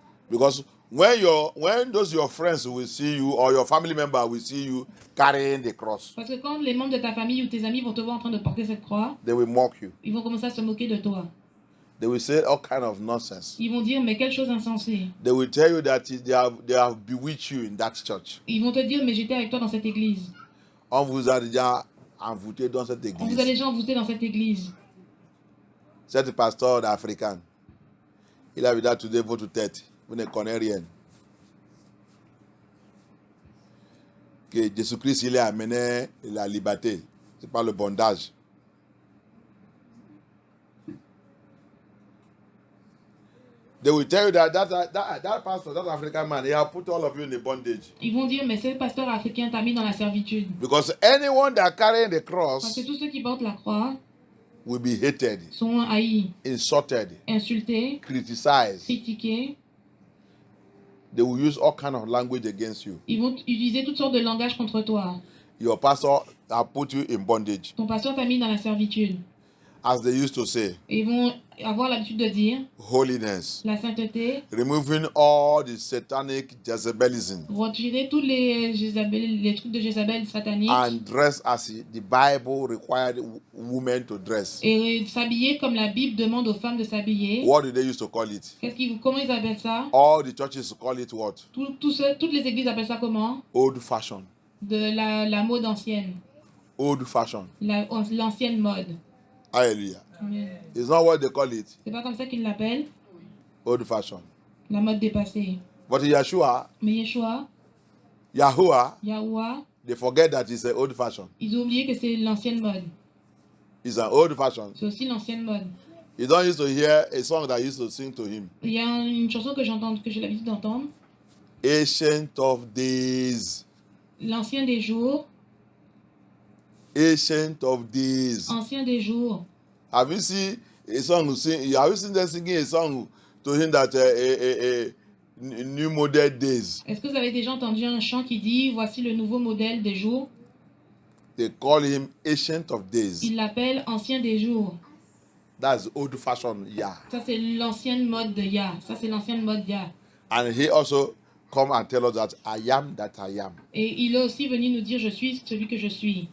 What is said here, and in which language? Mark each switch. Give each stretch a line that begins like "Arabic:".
English: Because when those your friends will see you or your family member will see you carrying the cross,
French: Parce que quand les membres de ta famille ou tes amis vont te voir en train de porter cette croix,
English: they will mock you.
French: ils vont commencer à se moquer de toi.
English: They will say all kind of nonsense.
French: Ils vont dire, mais quelle chose insensée.
English: They will tell you that they have bewitched you in that church.
French: Ils vont te dire, mais j'étais avec toi dans cette église. On vous a déjà envoûté dans cette On vous a église. déjà envoûté dans cette église. C'est le pasteur africain. Il a vu
English: that today
French: votre tête. Vous ne connaissez rien. Que Jésus-Christ, il a amené la liberté. Ce n'est pas le bondage.
English: They will tell you that pastor, that African man, he has put all of you in the bondage.
French: Ils vont dire, mais ce pasteur africain t'a mis dans la servitude.
English: Because anyone that carrying the
French: Parce
English: cross
French: que tous ceux qui portent la croix
English: will be hated,
French: sont haïs,
English: insulted,
French: insultés,
English: criticized.
French: critiqués.
English: They will use all kind of language against you.
French: Ils vont utiliser toutes sortes de langages contre toi.
English: Your pastor has put you in bondage.
French: Ton pasteur t'a mis dans la servitude.
English: As they used to say,
French: Et ils vont avoir l'habitude de dire
English: holiness,
French: la sainteté,
English: removing all the satanic Jezebalism,
French: retirer tous les trucs de Jézabel sataniques
English: and dress as the Bible required women to dress.
French: et s'habiller comme la Bible demande aux femmes de s'habiller.
English: What do they used to call it?
French: Comment ils appellent ça?
English: All the churches call it what?
French: Toutes les églises appellent ça comment?
English: Old fashion.
French: De la mode ancienne.
English: Old fashion.
French: L'ancienne mode.
English: Hallelujah.
French: Amen.
English: It's not what they call it.
French: C'est pas comme ça qu'ils l'appellent,
English: Old fashion.
French: la mode dépassée.
English: But Yeshua,
French: Mais Yeshua,
English: Yahuwah,
French: Yahuwah,
English: they forget that it's an old fashion.
French: ils ont oublié que c'est l'ancienne mode.
English: It's an old fashion.
French: C'est aussi l'ancienne mode.
English: You don't used to hear a song that used to sing to him.
French: Il y a une chanson que j'ai l'habitude d'entendre.
English: Ancient of days.
French: L'ancien des jours,
English: Ancient of days.
French: ancien des jours.
English: Have you seen a song who sing? Have you seen them singing a song to him that a new model days?
French: Est-ce que vous avez déjà entendu un chant qui dit voici le nouveau modèle des jours?
English: They call him Ancient of Days.
French: Il l'appelle Ancien des jours.
English: That's old-fashioned Yah.
French: Ça, c'est l'ancienne mode de Yah. Ça, c'est l'ancienne mode Yah.
English: And he also come and tell us that I am that I am.
French: Et il est aussi venu nous dire, je suis celui que je suis.